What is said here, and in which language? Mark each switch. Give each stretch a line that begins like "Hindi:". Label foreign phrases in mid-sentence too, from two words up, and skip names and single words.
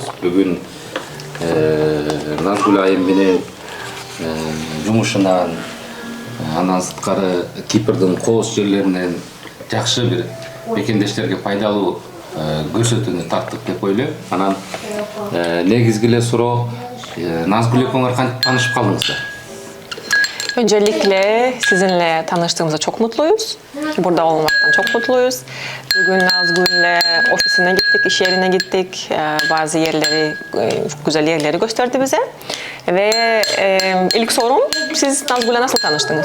Kyrgyz: Бүгүн Назгүл айым менен жумушунан андан сырткары Кипрдин кооз жерлеринен жакшы бир мекендештерге пайдалуу көрсөтүүнү тарттык деп ойлойм. Анан негизги эле суроо Назгүл экөөңөр кантип таанышып калдыңыздар?
Turkish: Öncelikle sizinle tanıştığımıza çok mutluyuz. Burada olmaktan çok mutluyuz. Bugün Nazgül'le ofisine gittik, iş yerine gittik. Bazı yerleri, güzel yerleri gösterdi bize. Ve ilk sorum, siz Nazgül'le nasıl tanıştınız?